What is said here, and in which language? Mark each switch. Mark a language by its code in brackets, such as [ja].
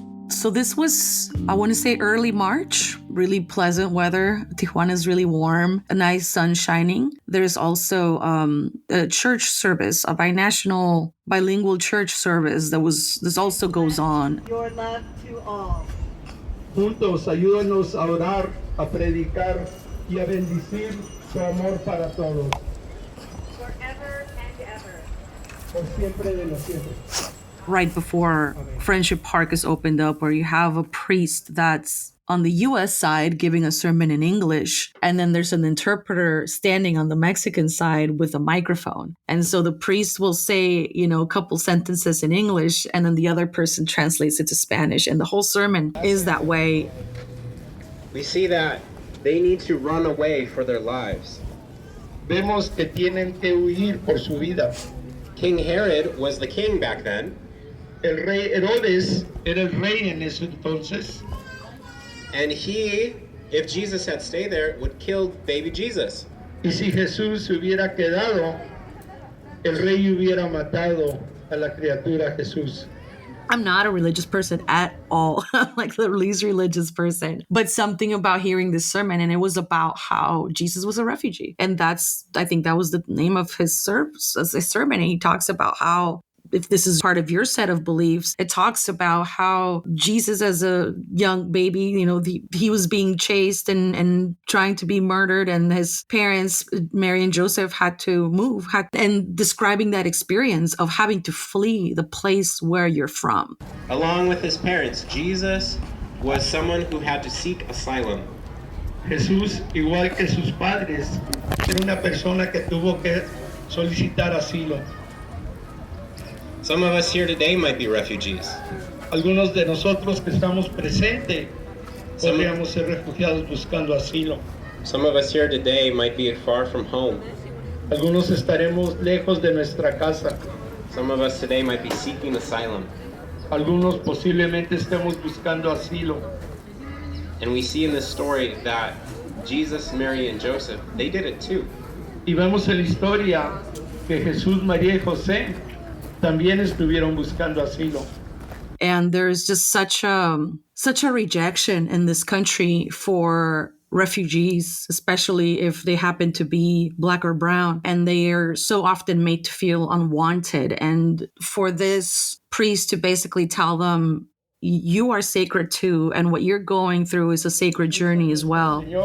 [en] So this was, I want to say, early March, really pleasant weather. Tijuana is really warm, a nice sun shining. There's also a church service, a binational, bilingual church service this also goes on. Your love to all. [es] Juntos, ayúdanos a orar, a predicar y a bendecir su amor para todos. [en] Forever and ever. [es] Por siempre de los siempre. [en] Right before Friendship Park is opened up, where you have a priest that's on the U.S. side giving a sermon in English, and then there's an interpreter standing on the Mexican side with a microphone. And so the priest will say, a couple sentences in English, and then the other person translates it to Spanish. And the whole sermon is that way. We see that they need to run away for their lives. [es] Vemos que tienen que huir por su vida. [en] King Herod was the king back then. [es] El rey Herodes era el rey en ese entonces. [en] And he, if Jesus had stayed there, would kill baby Jesus. [es] Y si Jesús hubiera quedado, el rey hubiera matado a la criatura Jesús. [en] I'm not a religious person at all, like the least religious person, but something about hearing this sermon, and it was about how Jesus was a refugee. And I think that was the name of his sermon. And he talks about how, if this is part of your set of beliefs, it talks about how Jesus as a young baby, he was being chased and trying to be murdered, and his parents, Mary and Joseph, had to move, and describing that experience of having to flee the place where you're from. Along with his parents, Jesus was someone who had to seek asylum. [es] Jesús, igual que sus padres, era una persona que tuvo que solicitar asilo. [en] Some of us here today might be refugees. [es] Algunos de nosotros que estamos presentes podríamos ser refugiados buscando asilo. [en] Some of us here today might be far from home. [es] Algunos estaremos lejos de nuestra casa. [en] Some of us today might be seeking asylum. [es] Algunos posiblemente estemos buscando asilo. [en] And we see in this story that Jesus, Mary, and Joseph, they did it too. [es] Y vemos en la historia que Jesús, María y José también estuvieron buscando asilo. [en] And there's just such a rejection in this country for refugees, especially if they happen to be Black or brown, and they are so often made to feel unwanted. And for this priest to basically tell them, you are sacred too, and what you're going through is a sacred journey as well.